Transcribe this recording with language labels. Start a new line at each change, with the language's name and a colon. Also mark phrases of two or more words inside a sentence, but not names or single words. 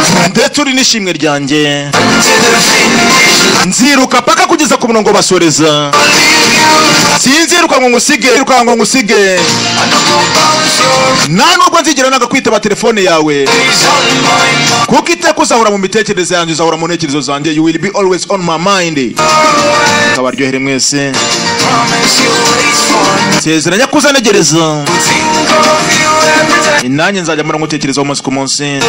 Kinyarwanda: Ndetse uri n'ishimwe ryanjye. Nziruka paka kugeza ku murongo basoreza. Sinziruka ngo ngusige, iruka ngo ngusige. Nta nubwo nzigera nanga kwitaba telefone yawe. Kuko iteka uzahora mu mitekerereze yanjye, uzahora mu ntekerezo zanjye.
English: You will be always on my mind.
Kinyarwanda: Kabaryohere mwese. Nsezeranya ko uzanegereza. Nanjye nzajya mpora ngutekerezaho umunsi ku munsi.